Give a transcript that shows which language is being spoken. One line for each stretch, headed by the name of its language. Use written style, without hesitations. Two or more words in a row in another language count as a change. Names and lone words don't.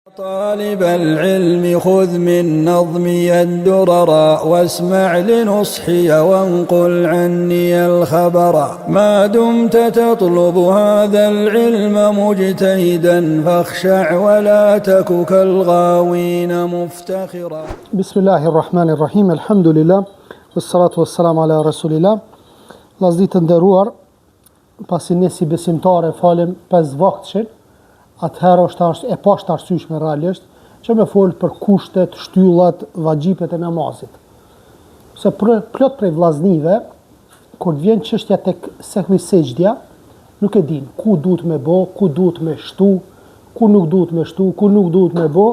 Arabic: طالب العلم خذ من نظمي الدرر واسمع لنصحي وانقل عني الخبر ما دمت تطلب هذا العلم مجتهدا فاخشع ولا تك كالغاوين مفتخرا. بسم الله الرحمن الرحيم الحمد لله والصلاة والسلام على رسول الله.
Albanian: Vllazërit të nderuar, pasi ne si besimtarë falim 5 vaktshin, atëherë është e pashtarsyeshme realisht që me fol për kushtet, shtyllat, vajxhipet e namazit. Se plot prej vllaznive, kur vjen çështja tek sehwi sejdja, nuk e din ku duhet me bë, ku duhet me shtu, ku nuk duhet me shtu, ku nuk duhet me bë.